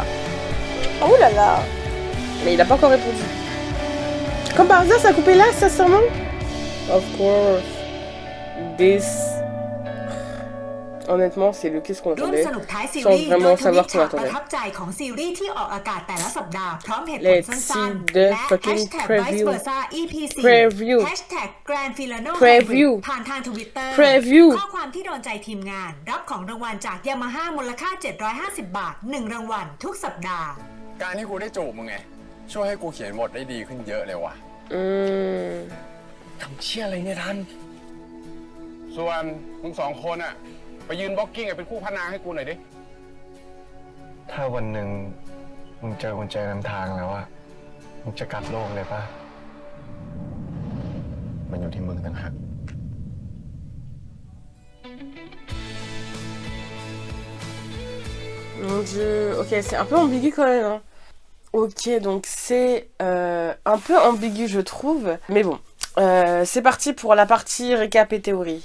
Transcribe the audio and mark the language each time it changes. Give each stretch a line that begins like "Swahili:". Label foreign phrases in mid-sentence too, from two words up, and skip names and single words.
French: Oh là là. Mais il a pas encore répondu. Comme par hasard, ça a coupé là, sincèrement.
English: Of course. This.
French: Honnêtement, c'est le qu'est-ce qu'on
Thai: ร่วม
French: attendait
Thai: สนุกท้ายซี
French: sans
Thai: รีส์โดย
French: vraiment
Thai: ทวิต
French: savoir qu'on
Thai: ฉากประ
French: attendait.
Thai: ทับใจของซีรีส์ที่ออกอากาศแต่ละสัปดาห์พร้อมเหตุผล
English: Let's
Thai: สั้น
English: see
Thai: ๆ
English: the
Thai: และ
English: fucking Hashtag preview. Vice Versa EP 4 Preview. Hashtag Grand Filano Preview.
Thai: Hybrid ผ่านทาง Twitter
English: Preview.
Thai: ข้อความที่โดนใจทีมงานรับของรางวัลจาก Yamaha มูลค่า 750 บาท 1 รางวัลทุกสัปดาห์ การที่กูได้จูบมึงไง ช่วยให้กูเขียนบทได้ดีขึ้นเยอะเลยว่ะ ทำเชี่ยอะไรเนี่ยทัน ส่วนมึงสองคนอะไปยืนบล็อกกิ้งเป็นคู่พนางให้กูหน่อยดิ ถ้าวันหนึ่งมึงเจอกุญแจนำทางแล้วอะมึงจะกลับโลกเลยปะ มันอยู่ที่มึงต่างหาก
French: Mon Dieu. Ok, c'est un peu ambigu quand même. Hein. Ok, donc c'est un peu ambigu, je trouve. Mais bon, c'est parti pour la partie récap et théorie.